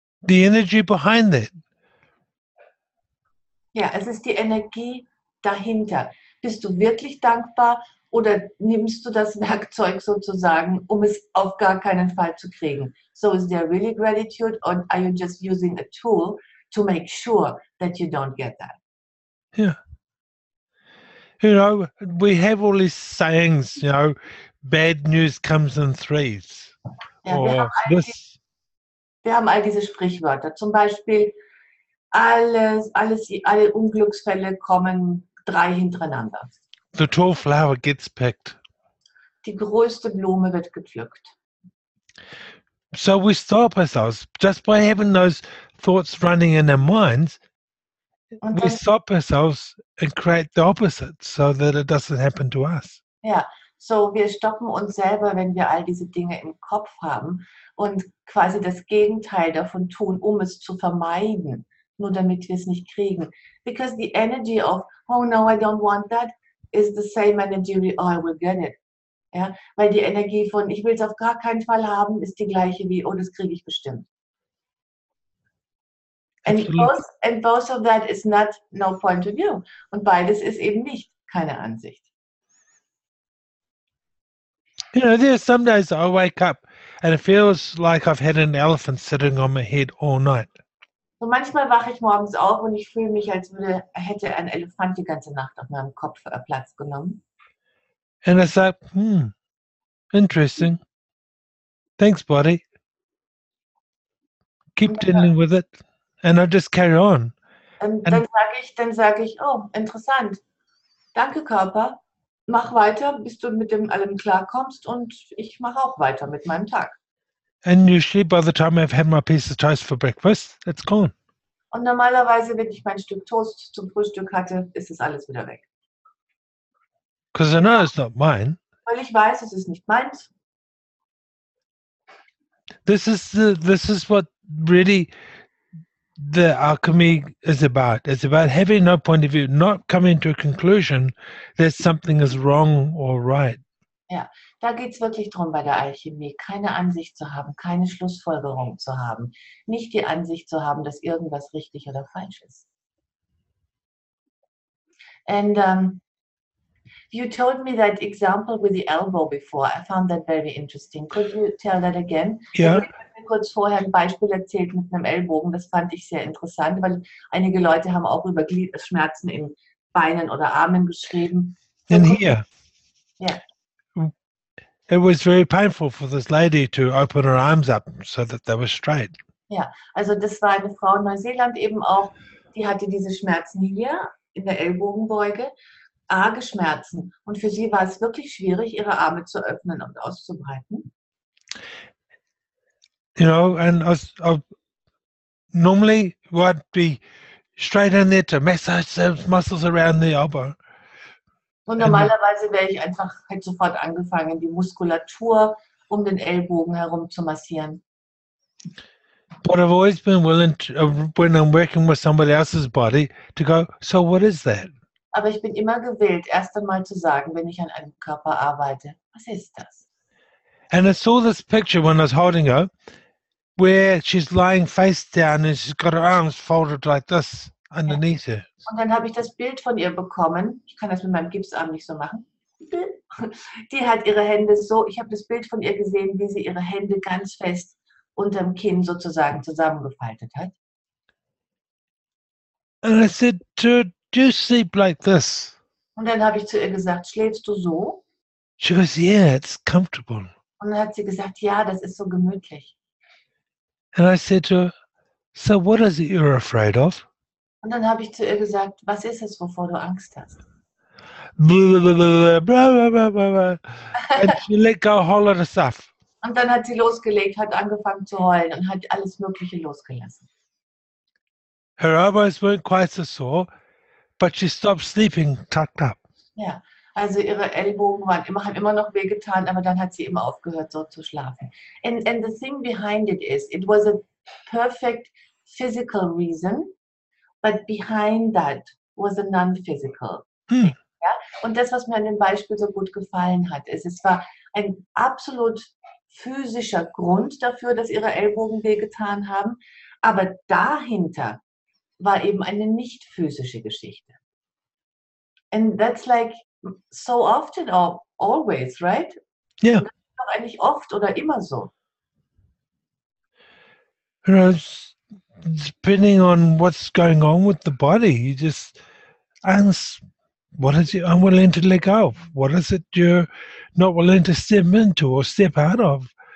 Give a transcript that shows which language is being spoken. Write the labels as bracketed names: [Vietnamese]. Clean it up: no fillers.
[English] The energy behind that. [German] Ja, es ist die Energie dahinter. Bist du wirklich dankbar oder nimmst du das Werkzeug sozusagen, um es auf gar keinen Fall zu kriegen? [English] So is there really gratitude or are you just using a tool to make sure that you don't get that? Yeah. We have all these sayings, bad news comes in threes. [German] Ja, [English] Or [German] wir haben all diese Sprichwörter. Zum Beispiel, alle Unglücksfälle kommen 3 hintereinander. [English] The tall flower gets picked. [German] Die größte Blume wird gepflückt. [English] So we stop ourselves just by having those thoughts running in our minds. [German] Und [English] We [German] dann, [English] stop ourselves and create the opposite so that it doesn't happen to us. [German] ja, so wir stoppen uns selber, wenn wir all diese Dinge im Kopf haben und quasi das Gegenteil davon tun, um es zu vermeiden, nur damit wir es nicht kriegen. [English] Because the energy of, oh no, I don't want that, is the same energy [German] wie, [English] oh, I will get it. [German] Ja, weil die Energie von, ich will es auf gar keinen Fall haben, ist die gleiche wie, oh, das kriege ich bestimmt. [English] And both of that is not no point of view. [German] Und beides ist eben nicht keine Ansicht. [English] There's some days I wake up and it feels like I've had an elephant sitting on my head all night. [German] So manchmal wache ich morgens auf und ich fühle mich, als hätte ein Elefant die ganze Nacht auf meinem Kopf Platz genommen. [English] And it's like, interesting. Thanks, body. Keep dealing with it. And I just carry on. [German] Dann sage ich, oh, interessant. Danke, Körper. Mach weiter, bis du mit dem allem klarkommst und ich mache auch weiter mit meinem Tag. [English] And usually by the time I've had my piece of toast for breakfast, it's gone. [German] Und normalerweise, wenn ich mein Stück Toast zum Frühstück hatte, ist es alles wieder weg. [English] Because I know it's not mine. [German] Weil ich weiß, es ist nicht meins. [English] This is what really the alchemy is about. It's about having no point of view, not coming to a conclusion that something is wrong or right. [German] Ja, da geht es wirklich darum bei der Alchemie, keine Ansicht zu haben, keine Schlussfolgerung zu haben, nicht die Ansicht zu haben, dass irgendwas richtig oder falsch ist. [English] And you told me that example with the elbow before. I found that very interesting. Could you tell that again? [German] Ja. Ich habe mir kurz vorher ein Beispiel erzählt mit einem Ellbogen. Das fand ich sehr interessant, weil einige Leute haben auch über Schmerzen in Beinen oder Armen geschrieben. [English] And here, Yeah. it was very painful for this lady to open her arms up so that they were straight. [German] Ja, also das war eine Frau in Neuseeland eben auch, die hatte diese Schmerzen hier in der Ellbogenbeuge arge Schmerzen. Und für sie war es wirklich schwierig, ihre Arme zu öffnen und auszubreiten. [English] You know, and I normally would be straight in there to massage those muscles around the elbow. [German] Und normalerweise wäre ich einfach halt sofort angefangen, die Muskulatur um den Ellbogen herum zu massieren. [English] But I've always been willing to, when I'm working with somebody else's body, to go, so what is that? [German] Aber ich bin immer gewillt, erst einmal zu sagen, wenn ich an einem Körper arbeite, was ist das? [English] And I saw this picture when I was holding her, where she's lying face down and she's got her arms folded like this underneath her. [German] Und dann habe ich das Bild von ihr bekommen. Ich kann das mit meinem Gipsarm nicht so machen. Die hat ihre Hände so, ich habe das Bild von ihr gesehen, wie sie ihre Hände ganz fest unterm Kinn sozusagen zusammengefaltet hat. [English] And I said to her, do you sleep like this? [German] Und dann habe ich zu ihr gesagt, schläfst du so? [English] She goes, yeah, it's comfortable. [German] Und dann hat sie gesagt, ja, das ist so gemütlich. [English] And I said to her, so what is it you're afraid of? [German] Und dann habe ich zu ihr gesagt, was ist es, wovor du Angst hast? [English] Blah, blah, blah, blah, blah, blah, blah. And she let go a whole lot of stuff. [German] Und dann hat sie losgelegt, hat angefangen zu heulen und hat alles Mögliche losgelassen. [English] Her elbows weren't quite so sore, but she stopped sleeping tucked up. [German] Ja, also ihre Ellbogen haben immer noch wehgetan, aber dann hat sie eben aufgehört, so zu schlafen. [English] And the thing behind it was a perfect physical reason, but behind that was a non-physical. Hmm. [German] Ja? Und das, was mir an dem Beispiel so gut gefallen hat, ist, es war ein absolut physischer Grund dafür, dass ihre Ellbogen wehgetan haben, aber dahinter war eben eine nicht physische Geschichte. [English] And that's like so often or always, right? Yeah. [German] Das ist doch eigentlich oft oder immer so. [English] You know, depending on what's going on with the body, you just ask, what is it unwilling to let go of? What is it you're not willing to step into or step out of?